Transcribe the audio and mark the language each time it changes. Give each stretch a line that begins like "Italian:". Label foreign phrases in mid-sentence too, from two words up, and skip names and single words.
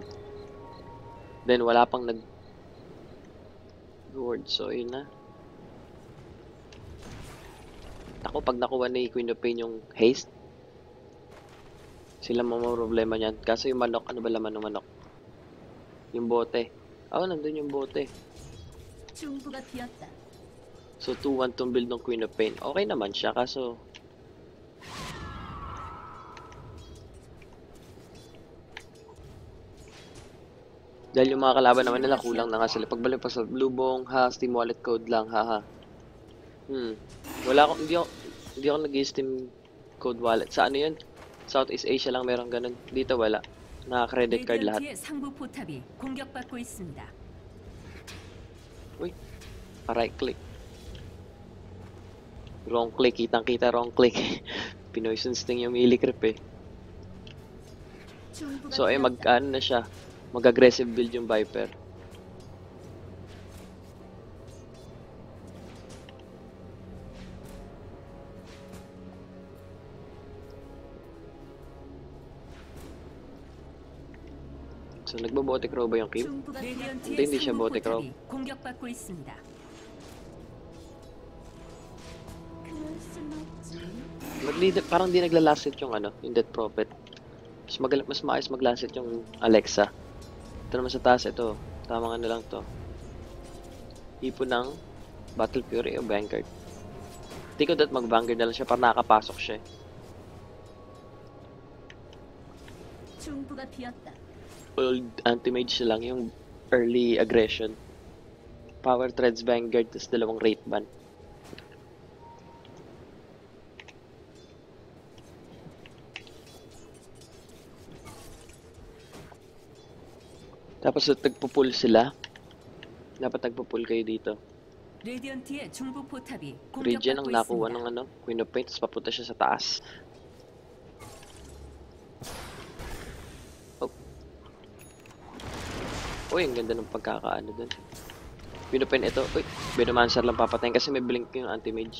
Filipino: Then, wala pang nag-ward. So, yun na. Ako, pag nakuha ni Queen of Pain yung haste, sila mga problema niyan. Kaso yung manok, ano ba laman ng manok? Yung bote. Nandun yung bote.
Korean: 중부가 비었다.
Filipino: So, 2-1 tong build ng Queen of Pain. Okay naman siya, kaso... Dahil yung mga kalaban naman nila, kulang na nga sila. Pagbalik pa sa Bluebong, Steam Wallet Code lang, haha. Hindi ako nag-Steam Code Wallet. Sa ano yun? Southeast Asia lang meron ganun. Dito wala. Naka-
English: credit card
Filipino: lahat.
Korean: 상부 포탑이 공격받고 있습니다.
English: Uy, right click. Wrong click, kitang-kita wrong click.
Filipino: Pinoison Sting yung
English: melee creep
Filipino: eh. So ay na siya. Mag-
English: aggressive build
Filipino: yung Viper. So nagbo-bote crow ba yung Kim? Hindi siya bote crow.
Korean: 공격받고 있습니다.
Filipino: Parang di nagla-
English: last hit
Filipino: yung yung Death Prophet. Mas maayos mag-
English: last hit
Filipino: yung Alexa. Ito naman sa taas, ito. Tamang lang to. Ipon ng Battle Fury o Vanguard. Hindi ko dat mag-Vanguard na lang siya para nakapasok siya.
Korean: 중부가 비었다.
English: Old anti-mage
Filipino: lang yung
English: early aggression.
Filipino: Power Treads Vanguard, tapos dalawang
English: rate ban.
Filipino: Tapos nagpo-pull sila. Dapat nagpo-pull kayo dito.
Korean: 레디언트의 중부 포탑이
Filipino: Regen ang
Korean: 공격받고
Filipino: nakuha
Korean: 있습니다.
Filipino: ng Queen of Paints, papunta siya sa taas. Oh. Uy, ang ganda ng pagkakaano dun. Queen of Paints ito. Uy, Venomancer lang papatayin kasi may blink yung anti-mage.